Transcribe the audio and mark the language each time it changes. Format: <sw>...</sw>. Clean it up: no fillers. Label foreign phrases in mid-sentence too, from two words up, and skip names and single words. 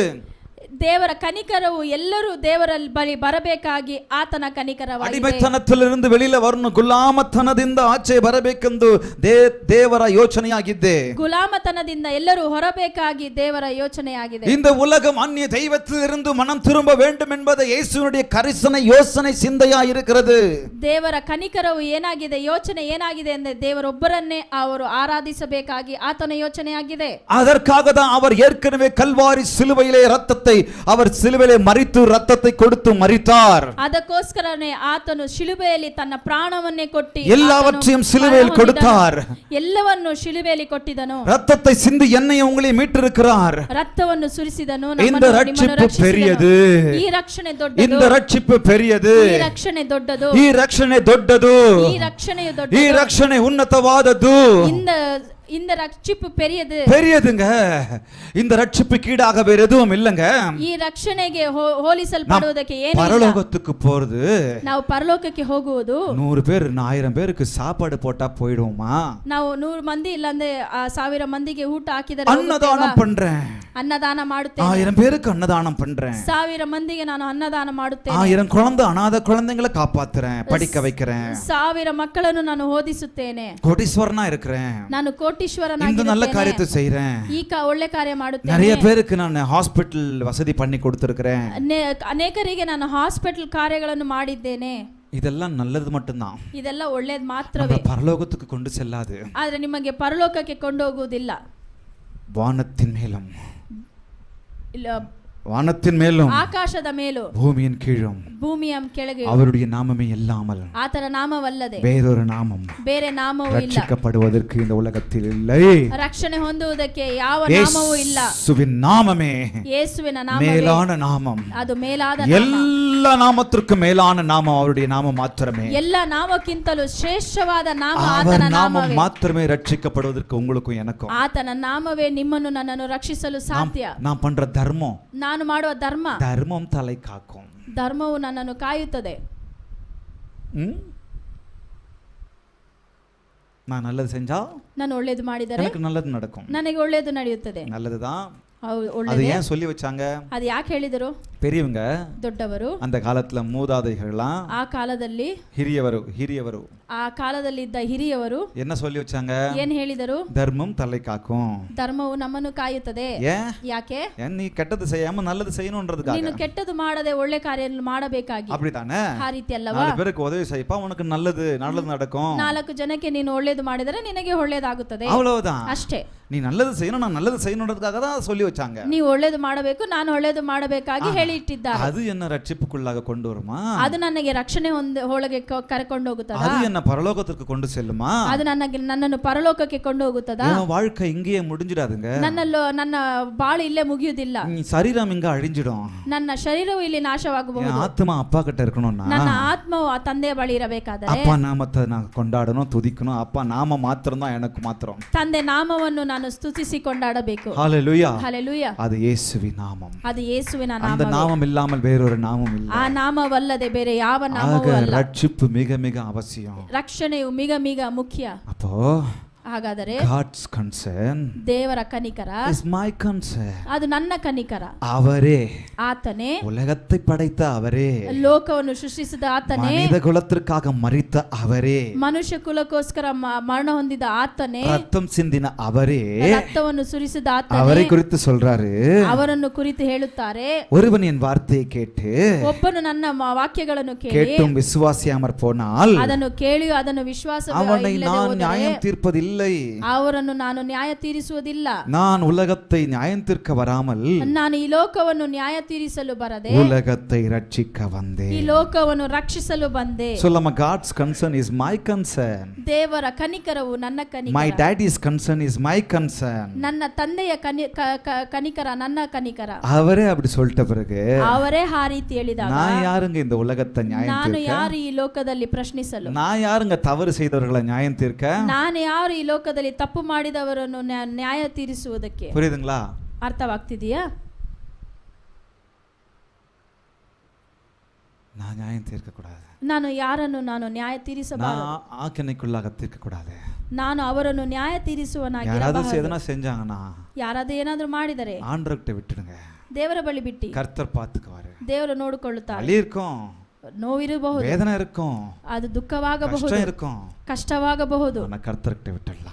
<kn>ದೇವರ ಕನಿಕರವು ಎಲ್ಲರೂ ದೇವರ ಬಳಿ ಬರಬೇಕಾಗಿ ಆತನ ಕನಿಕರವಾಗಿದೆ.</kn> <ta>ಅಡಿಮತನದಿಂದ வெளியில வரணும்,</ta> <kn>ಗುಲಾಮತನದಿಂದ ಆಚೆ ಬರಬೇಕೆಂದು ದೇವರ ಯೋಚನೆಯಾಗಿದೆ. ಗುಲಾಮತನದಿಂದ ಎಲ್ಲರೂ ಹೊರಬೇಕಾಗಿ ದೇವರ ಯೋಚನೆಯಾಗಿದೆ.</kn> <ta>இந்த உலகம் அந்நிய தெய்வத்திலிருந்து மனம் திரும்ப வேண்டும் என்பது இயேசுவினுடைய கரிசனை யோசனை சிந்தையா இருக்கிறது.</ta> <kn>ದೇವರ ಕನಿಕರವು ಏನಾಗಿದೆ, ಯೋಚನೆ ಏನಾಗಿದೆ ಅಂದರೆ ದೇವರೊಬ್ಬರನ್ನೇ ಅವರು ಆರಾಧಿಸಬೇಕಾಗಿ ಆತನ ಯೋಚನೆಯಾಗಿದೆ.</kn> <ta>அதற்காக தான் அவர் ஏற்கனவே கல்வாரி சிலுவையிலே ரத்தத்தை அவர் சிலுவையிலே மரித்து ரத்தத்தை கொடுத்து மரித்தார்.</ta> <kn>ಅದಕ್ಕೋಸ್ಕರನೇ ಆತನು ಶಿಲುಬೆಯಲ್ಲಿ ತನ್ನ ಪ್ರಾಣವನ್ನೇ ಕೊಟ್ಟು</kn> <ta>எல்லாவற்றையும் சிலுவையில் கொடுத்தார்.</ta> <kn>ಎಲ್ಲವನ್ನು ಶಿಲುಬೆಯಲ್ಲಿ ಕೊಟ್ಟಿದನು.</kn> <ta>ரத்தத்தை சிந்தி என்னை உங்களை மீட்டிருக்கிறார்.</ta> <kn>ರಕ್ತವನ್ನು ಸುರಿಸಿದನು.</kn> <ta>இந்த ரட்சிப்பு பெரியது.</ta> <kn>ಈ ರಕ್ಷಣೆ ದೊಡ್ಡದು.</kn> <ta>இந்த ரட்சிப்பு பெரியது.</ta> <kn>ಈ ರಕ್ಷಣೆ ದೊಡ್ಡದು. ಈ ರಕ್ಷಣೆ ದೊಡ್ಡದು. ಈ ರಕ್ಷಣೆಯು ದೊಡ್ಡದು. ಈ ರಕ್ಷಣೆ ಉನ್ನತವಾದದ್ದು.</kn> <ta>இந்த ரட்சிப்பு பெரியது. பெரியதுங்க. இந்த ரட்சிப்புக்கு ஈடாக வேற எதுவும் இல்லங்க.</ta> <kn>ಈ ರಕ್ಷಣೆಗೆ ಹೋಲಿಸಲ್ಪಡುವುದಕ್ಕೆ ಏನಿಲ್ಲ.</kn> <ta>பரலோகத்துக்கு போறது,</ta> <kn>ನಾವು ಪರಲೋಕಕ್ಕೆ ಹೋಗುವುದು,</kn> <ta>100 பேர் 1000 பேருக்கு சாப்பாடு போட்டா போய்டுவோமா?</ta> <kn>ನಾವು 100 ಮಂದಿ ಇಲ್ಲಂದ್ರೆ 1000 ಮಂದಿಗೆ ಊಟ ಹಾಕಿದರೆ</kn> <ta>ಅನ್ನದಾನ பண்றேன்,</ta> <kn>ಅನ್ನದಾನ ಮಾಡುತ್ತೇನೆ.</kn> <ta>1000 பேருக்கு ಅನ್ನದಾனம் பண்றேன்,</ta> <kn>1000 ಮಂದಿಗೆ ನಾನು ಅನ್ನದಾನ ಮಾಡುತ್ತೇನೆ.</kn> <ta>1000 குழந்தை அனாதை குழந்தைகளை காப்பாத்துறேன், படிக்க வைக்கிறேன்.</ta> <kn>1000 ಮಕ್ಕಳನ್ನು ನಾನು ಓದಿಸುತ್ತೇನೆ.</kn> <ta>கோடீஸ்வரனா இருக்கிறேன்.</ta> <kn>ನಾನು ಕೋಟೀಶ್ವರನಾಗಿದ್ದೇನೆ.</kn> <ta>இந்த நல்ல காரியத்தை செய்றேன்.</ta> <kn>ಈ ಒಳ್ಳೆ ಕಾರ್ಯ ಮಾಡುತ್ತೇನೆ.</kn> <ta>நிறைய பேருக்கு நான் ஹாஸ்பிடல் வசதி பண்ணி கொடுத்திருக்கிறேன்.</ta> <kn>ಅನೇಕರಿಗೆ ನಾನು ಹಾಸ್ಪಿಟಲ್ ಕಾರ್ಯಗಳನ್ನು ಮಾಡಿದ್ದೇನೆ.</kn> <ta>இதெல்லாம் நல்லது மட்டும்தான்.</ta> <kn>ಇದೆಲ್ಲ ಒಳ್ಳೆಯದು ಮಾತ್ರವೇ.</kn> <ta>பரலோகத்துக்கு கொண்டு செல்லாது.</ta> <kn>ಆದರೆ ನಿಮಗೆ ಪರಲೋಕಕ್ಕೆ ಕೊಂಡೋಗುವುದಿಲ್ಲ.</kn> <ta>வானத்தின் மேலும்,</ta> <kn>ಇಲ್ಲ</kn> <ta>வானத்தின் மேலும்,</ta> <kn>ಆಕಾಶದ ಮೇಲೂ,</kn> <ta>பூமியின் கீழும்,</ta> <kn>ಭೂಮಿಯ ಕೆಳಗೆ</kn> <ta>அவருடைய நாமமே இல்லாமல்</ta> <kn>ಆತನ ನಾಮವಲ್ಲದೆ</kn> <ta>வேறொரு நாமம்</ta> <kn>ಬೇರೆ ನಾಮವೂ ಇಲ್ಲ.</kn> <ta>ரட்சிக்கப்படுவதற்கு இந்த உலகத்தில் இல்லை.</ta> <kn>ರಕ್ಷಣೆ ಹೊಂದುವುದಕ್ಕೆ ಯಾವ ನಾಮವೂ ಇಲ್ಲ.</kn> <ta>இயேசுவின் நாமமே</ta> <kn>ಯೇಸುವಿನ ನಾಮ</kn> <ta>மேலான நாமம்.</ta> <kn>ಅದು ಮೇಲಾದ ನಾಮ.</kn> <ta>எல்லா நாமத்திற்கும் மேலான நாமம் அவருடைய நாமம் மாத்திரமே.</ta> <kn>ಎಲ್ಲ ನಾಮಕ್ಕಿಂತಲೂ ಶ್ರೇಷ್ಠವಾದ ನಾಮ</kn> <ta>அவர்</ta> <kn>ಆತನ</kn> <ta>நாமம்</ta> <kn>ನಾಮವೇ.</kn> <ta>மாத்திரமே ரட்சிக்கப்படுவதற்கு உங்களுக்கும் எனக்கும்.</ta> <kn>ಆತನ ನಾಮವೇ ನಿಮ್ಮನ್ನು ನನ್ನನ್ನು ರಕ್ಷಿಸಲು ಸಾಧ್ಯ.</kn> <ta>நான் பண்ற தர்மம்,</ta> <kn>ನಾನು ಮಾಡುವ</kn> <ta>ಧರ್ಮம் தலை காக்கும்.</ta> <kn>ಧರ್ಮವು ನನ್ನನ್ನು ಕಾಯುತ್ತದೆ.</kn> <ta>நான் நல்லது செஞ்சா</ta> <kn>ನಾನು ಒಳ್ಳೇದು ಮಾಡಿದರೆ</kn> <ta>எனக்கு நல்லது நடக்கும்.</ta> <kn>ನನಗೆ ಒಳ್ಳೇದು ನಡೆಯುತ್ತದೆ.</kn> <ta>நல்லதுதான்.</ta> <kn>ಒಳ್ಳೆಯದು.</kn> <ta>அது ஏன் சொல்லி வச்சாங்க?</ta> <kn>ಅದು ಯಾಕೆ ಹೇಳಿದರು?</kn> <ta>பெரியவங்க,</ta> <kn>ದೊಡ್ಡವರು,</kn> <ta>அந்த காலத்துல மூதாதைகள்லாம்,</ta> <kn>ಆ ಕಾಲದಲ್ಲಿ ಹಿರಿಯವರು ಆ ಕಾಲದಲ್ಲಿ ಇದ್ದ ಹಿರಿಯವರು</kn> <ta>என்ன சொல்லி வச்சாங்க?</ta> <kn>ಏನ್ ಹೇಳಿದರು?</kn> <ta>தர்மம் தலை காக்கும்.</ta> <kn>ಧರ್ಮವು ನಮ್ಮನ್ನು ಕಾಯುತ್ತದೆ.</kn> <ta>ஏன்?</ta> <kn>ಯಾಕೆ?</kn> <ta>நீ கெட்டது செய்யாம நல்லது செய்யணும்ன்றதுக்காக.</ta> <kn>ನೀನು ಕೆಟ್ಟದು ಮಾಡದೆ ಒಳ್ಳೆ ಕಾರ್ಯ ಮಾಡಬೇಕಾಗಿ.</kn> <ta>அப்படிதானே?</ta> <kn>ಆ ರೀತಿ ಅಲ್ಲವಾ?</kn> <ta>4 பேருக்கு உதவி செய்யப்பா, உனக்கு நல்லது நடக்கும்.</ta> <kn>4 ಜನಕ್ಕೆ ನೀನು ಒಳ್ಳೇದು ಮಾಡಿದರೆ ನಿನಗೆ ಒಳ್ಳೇದಾಗುತ್ತದೆ.</kn> <ta>அவ்வளவுதான்.</ta> <kn>ಅಷ್ಟೇ.</kn> <ta>நீ நல்லது செய்யணும், நான் நல்லது செய்யணும்ன்றதுக்காக தான் சொல்லி வச்சாங்க.</ta> <kn>ನೀವು ಒಳ್ಳೇದು ಮಾಡಬೇಕು, ನಾನು ಒಳ್ಳೇದು ಮಾಡಬೇಕಾಗಿ ಹೇಳಿ ಇಟ್ಟಿದ್ದಾರೆ.</kn> <ta>ಅದು என்ன ரட்சிப்புக்குள்ளாக கொண்டு வருமா?</ta> <kn>ಅದು ನನಗೆ ರಕ್ಷಣೆ ಒಳಗೆ ಕರೆಕೊಂಡು ಹೋಗುತ್ತದೆ.</kn> <ta>அது என்ன பரலோகத்திற்கு கொண்டு செல்லுமா?</ta> <kn>ಅದು ನನ್ನನ್ನು ಪರಲೋಕಕ್ಕೆ ಕೊಂಡು ಹೋಗುತ್ತದೆ.</kn> <ta>வாழ்க்கை இங்கேயே முடிஞ்சிடாதுங்க.</ta> <kn>ನನ್ನ ಬಾಳು ಇಲ್ಲೇ ಮುಗಿಯುವುದಿಲ್ಲ.</kn> <ta>சரீரம் இங்க அழிஞ்சிடும்.</ta> <kn>ನನ್ನ ಶರೀರವು ಇಲ್ಲಿ ನಾಶವಾಗಬಹುದು.</kn> <ta>ஆத்மா அப்பா கிட்ட இருக்கணும்னா,</ta> <kn>ನನ್ನ ಆತ್ಮವು ಆ ತಂದೆಯ ಬಳಿ ಇರಬೇಕಾದರೆ,</kn> <ta>அப்பா நாமத்தை நான் கொண்டாடணும், துதிக்கணும். அப்பா நாம மாத்திரம் தான் எனக்கு மாத்திரம்.</ta> <kn>ತಂದೆ ನಾಮವನ್ನು ನಾನು ಸ್ತುತಿಸಿ ಕೊಂಡಾಡಬೇಕು.</kn> <ta>ஹalleluya. ஹalleluya. அது இயேசுவின் நாமம்.</ta> <kn>ಅದು ಯೇಸುವಿನ ನಾಮ.</kn> <ta>அந்த நாமம் இல்லாமல் வேறொரு நாமம் இல்லை.</ta> <kn>ಆ ನಾಮವಲ್ಲದೆ ಬೇರೆ ಯಾವ ನಾಮವೂ ಅಲ್ಲ.</kn> <ta>ரட்சிப்பு மிக மிக அவசியம்.</ta> <kn>ರಕ್ಷಣೆಯು ಮಿಗ ಮುಖ್ಯ.</kn> <ta>அப்போ</ta> <kn>ಹಾಗಾದರೆ</kn> <en>God's concern</en> <kn>ದೇವರ ಕನಿಕರ</kn> <en>is my concern.</en> <kn>ಅದು ನನ್ನ ಕನಿಕರ.</kn> <ta>அவரே,</ta> <kn>ಆತನೇ,</kn> <ta>உலகத்தை படைத்த அவரே,</ta> <kn>ಲೋಕವನ್ನು ಸೃಷ್ಟಿಸಿದ ಆತನೇ,</kn> <ta>மனித குலத்திற்காக மரித்த அவரே,</ta> <kn>ಮನುಷ್ಯ ಕುಲಕ್ಕೋಸ್ಕರ ಮರಣ ಹೊಂದಿದ ಆತನೇ,</kn> <ta>ரத்தம் சிந்தின அவரே,</ta> <kn>ರಕ್ತವನ್ನು ಸುರಿಸಿದ</kn> <ta>அவரை</ta> <kn>ಆತನೇ,</kn> <ta>குறித்து சொல்றாரு.</ta> <kn>ಅವರನ್ನು ಕುರಿತು ಹೇಳುತ್ತಾರೆ.</kn> <ta>ஒருவன் என் வார்த்தையை கேட்டு</ta> <kn>ಒಬ್ಬನು ನನ್ನ ವಾಕ್ಯಗಳನ್ನು ಕೇಳಿ</kn> <ta>கேட்டும் விசுவாசியாமற் போனால்</ta> <kn>ಅದನ್ನು ಕೇಳಿಯೂ ಅದನ್ನು ವಿಶ್ವಾಸ</kn> <ta>அவனை நான் நியாயம் தீர்ப்பதில்லை.</ta> <kn>ಅವರನ್ನು ನಾನು ನ್ಯಾಯ ತೀರಿಸುವುದಿಲ್ಲ.</kn> <ta>நான் உலகத்தை நியாயம் தீர்க்க வராமல்</ta> <kn>ನಾನು ಈ ಲೋಕವನ್ನು ನ್ಯಾಯ ತೀರಿಸಲು ಬರದೆ</kn> <ta>உலகத்தை ரட்சிக்க வந்தேன்.</ta> <kn>ಈ ಲೋಕವನ್ನು ರಕ್ಷಿಸಲು ಬಂದೆ.</kn> <ta>சொல்லமா,</ta> <en>God's concern is my concern.</en> <kn>ದೇವರ ಕನಿಕರವು ನನ್ನ</kn> <en>My</en> <kn>ಕನಿಕರ.</kn> <en>daddy's concern is my concern.</en> <kn>ನನ್ನ ತಂದೆಯ ಕನಿಕರ ನನ್ನ ಕನಿಕರ.</kn> <ta>அவரே அப்படி சொல்லிட்ட பிறகு</ta> <kn>ಅವರೇ ಆ ರೀತಿ ಹೇಳಿದಾಗ</kn> <ta>நான் யாருங்க இந்த உலகத்தை நியாயம்</ta> <kn>ನಾನು</kn> <ta>தீர்க்க?</ta> <kn>ಯಾರು ಈ ಲೋಕದಲ್ಲಿ ಪ್ರಶ್ನಿಸಲು?</kn> <ta>நான் யாருங்க தவறு செய்தவர்களை நியாயம் தீர்க்க?</ta> <kn>ನಾನು ಯಾರು ಈ ಲೋಕದಲ್ಲಿ ತಪ್ಪು ಮಾಡಿದವರನ್ನು ನ್ಯಾಯ ತೀರಿಸುವುದಕ್ಕೆ?</kn> <ta>புரியுதுங்களா?</ta> <kn>ಅರ್ಥವಾಗ್ತಿದೆಯಾ?</kn> <ta>நான் நியாயம் தீர்க்க கூடாது.</ta> <kn>ನಾನು ಯಾರನ್ನು ನಾನು ನ್ಯಾಯ ತೀರಿಸಬಾರದು.</kn> <ta>நான் ஆக்கினைக்குள்ளாக தீர்க்க கூடாது.</ta> <kn>ನಾನು ಅವರನ್ನು ನ್ಯಾಯ</kn> <ta>யாராவது</ta> <kn>ತೀರಿಸುವನಾಗಿರಬಾರದು.</kn> <ta>எதனா செஞ்சாங்கன்னா</ta> <kn>ಯಾರಾದ್ರೂ ಏನಾದ್ರೂ ಮಾಡಿದರೆ</kn> <ta>ஆண்டவர்கிட்ட விட்டுடுங்க.</ta> <kn>ದೇವರ ಬಳಿ ಬಿಟ್ಟು</kn> <ta>கர்த்தர் பார்த்துக்குவாரு.</ta> <kn>ದೇವರು ನೋಡಿಕೊಳ್ಳುತ್ತಾರೆ.</kn> <ta>வலி இருக்கும்,</ta> <kn>ನೋವಿರಬಹುದು,</kn> <ta>வேதனை இருக்கும்,</ta> <kn>ಅದು ದುಃಖವಾಗಬಹುದು,</kn> <ta>கஷ்டம் இருக்கும்,</ta> <kn>ಕಷ್ಟವಾಗಬಹುದು.</kn> <ta>ஆனா கர்த்தர்கிட்ட விட்டுடலாம்.</ta>